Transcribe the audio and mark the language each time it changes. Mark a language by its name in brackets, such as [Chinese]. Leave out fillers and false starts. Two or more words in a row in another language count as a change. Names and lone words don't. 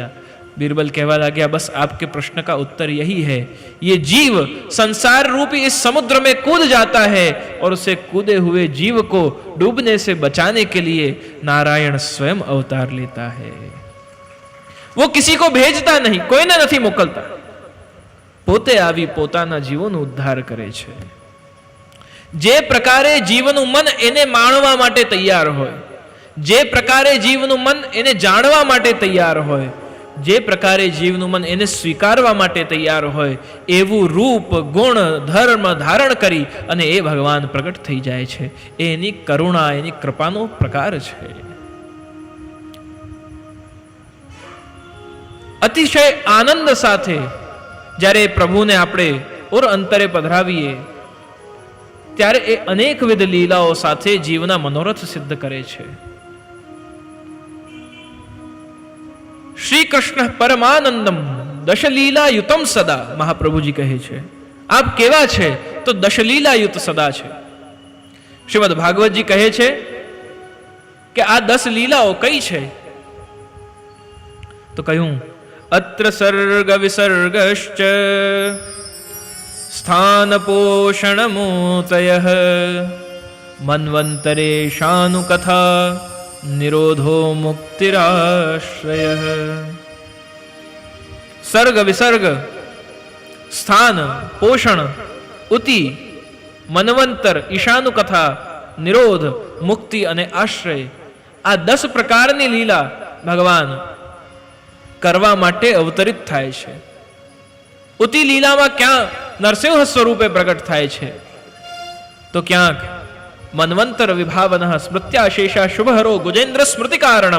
[Hindi] बीरबल कहवा लगा बस आपके प्रश्न का उत्तर यही है, ये जीव संसार रूपी इस समुद्र में कूद जाता है और उसे कूदे हुए जीव को डूबने से बचाने के लिए नारायण स्वयं अवतार लेता है. वो किसी को भेजता नहीं, [Gujarati] कोઈને નથી મોકલતા, પોતે આવી પોતાના જીવોનો ઉદ્ધાર કરે છે. જે પ્રકારે જીવનું મન એને માણવા માટે તૈયાર હોય, જે પ્રકારે જીવનું મન એને જાણવા માટે તૈયાર હોય, જે પ્રકારે જીવનું મન એને સ્વીકારવા માટે તૈયાર હોય, એવું રૂપ ગુણ ધર્મ ધારણ કરી અને એ ભગવાન પ્રગટ થઈ જાય છે. એની કરુણા, એની કૃપાનો પ્રકાર છે. અતિશય આનંદ સાથે જ્યારે પ્રભુને આપણે ઓર અંતરે પધરાવીએ ત્યારે એ અનેકવિધ લીલાઓ સાથે જીવના મનોરથ સિદ્ધ કરે છે. [Sanskrit] श्री कृष्ण परमानंदम दशलीला युतम सदा, [Gujarati] મહાપ્રભુજી કહે છે. આપ કેવા છે તો દશલીલા યુત સદા છે. શ્રીમદ ભાગવત જી કહે છે કિ આ 10 લીલાઓં કઈ છે તો કહૂં [Sanskrit] अत्र सर्ग विसर्गश्च स्थान पोषण मोतयः मन्वन्तरे शानु कथा निरोधो मुक्तिराश्रय. सर्ग विसर्ग, स्थान पोषण, उति, मनवंतर, ईशानु कथा, निरोध, मुक्ति [Gujarati] અને આશ્રય, આ 10 પ્રકારની લીલા ભગવાન કરવા માટે અવતરિત થાય છે. ઉતિ લીલામાં ક્યાં નરસિંહ સ્વરૂપે પ્રગટ થાય છે તો ક્યાંક [Sanskrit] મન્વંતર વિભાવન સ્મૃત્યાશેષા શુભહરો ગુજેન્દ્ર સ્મૃતિ કારણમ.